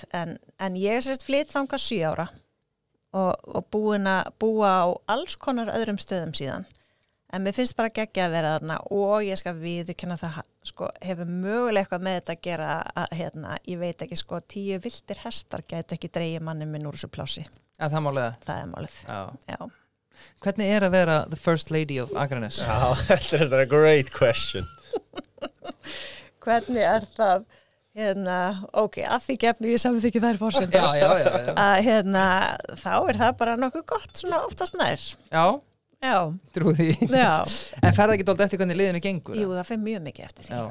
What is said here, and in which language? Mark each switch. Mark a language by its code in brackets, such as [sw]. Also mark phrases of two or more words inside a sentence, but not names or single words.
[is] En ég er flytt þangað 7 ára og búin að búa á alls konar öðrum stöðum síðan. En mér finnst bara geggja að vera þarna og ég skal viðurkenna það, sko, hefur mögulega eitthvað með þetta að gera að, ég veit ekki, sko, 10 villtir hestar gætu ekki dreigja manni minn úr þessu plási. Ja, það málið það? Það er málið. Já. Hvernig er að vera [en] the first lady of [is] Akranes? Já, þetta er [en] a great question. [is] Hvernig er það, ok, að því gefnu ég samþykki þær forsendur. Já. Þá er það bara nokkuð gott, svona oftast nær. Já, trú því. Já. En fer það ekki dálítið eftir hvernig liðinu gengur? Jú, það fer mjög mikið eftir því.